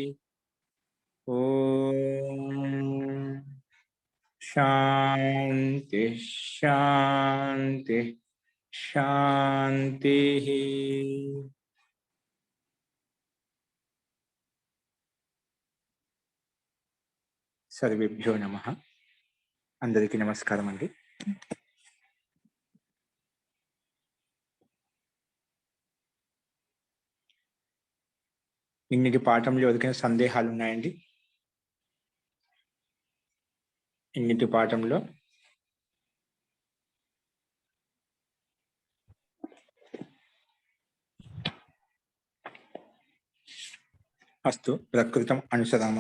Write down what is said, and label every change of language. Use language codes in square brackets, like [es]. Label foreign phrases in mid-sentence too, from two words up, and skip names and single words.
[sa] ओम शांति शांति शांति। सर्वेभ्यो नमः। [te] అందరికీ నమస్కారం అండీ। ఇన్నిటి పాఠంలో ఎవరికైనా సందేహాలు ఉన్నాయండి? ఇన్నిటి పాఠంలో [sa] అస్తు ప్రకృతం అనుసరామః.